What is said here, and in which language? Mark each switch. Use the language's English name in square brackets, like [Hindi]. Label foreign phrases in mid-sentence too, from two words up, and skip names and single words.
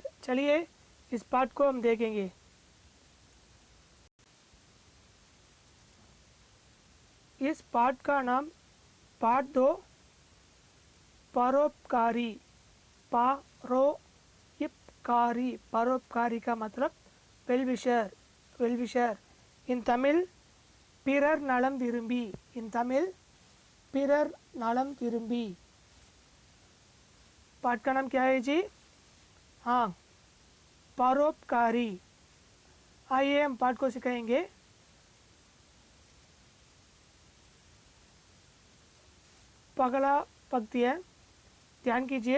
[Hindi] चलिए इस पाठ को हम देखेंगे। इस पाठ का नाम पाठ 2, परोपकारी। परोपकारी, परोपकारी का मतलब [English] well wisher, well wisher. in Tamil [Tamil] பிறர் நலம் விரும்பி। [English] in Tamil [Tamil] பிறர் நலம் விரும்பी। [Hindi] पाठ का नाम क्या है जी? हाँ, परोपकारी। आइए हम पाठ को सिखाएंगे। पगला पंक्ति है, ध्यान कीजिए।